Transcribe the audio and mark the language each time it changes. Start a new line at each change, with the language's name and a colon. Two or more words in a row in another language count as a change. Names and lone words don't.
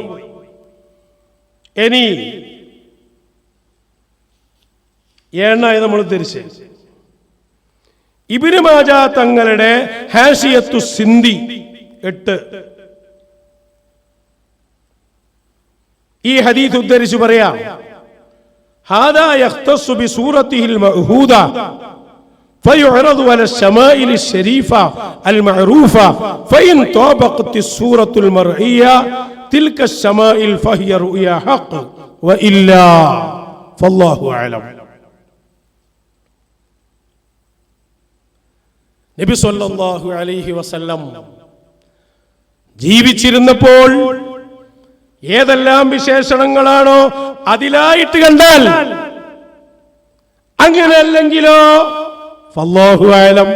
Malayalam: ഇനി ഏഴായി നമ്മൾ ഉദ്ധരിച്ച് ഇബ്നു മാജ തങ്ങളുടെ ഹാഷിയത്തു സിന്ദി 8 ഈ ഹദീസ് ഉദ്ധരിച്ചു പറയാം.
Arabic: هذا يختص بصورته المعهودة فيعرض على الشمائل الشريفة المعروفة فإن طابقت الصورة المرئية تلك الشمائل فهي رؤيا حق وإلا فالله أعلم.
Malayalam: നബി
Arabic: صلى الله عليه وسلم
Malayalam: ജീവിച്ചിരുന്നപ്പോൾ ഏതെല്ലാം വിശേഷണങ്ങളാണോ അതിലായിട്ട് കണ്ടാൽ, അങ്ങനെ അല്ലെങ്കിലോ
Arabic: فالله أعلم.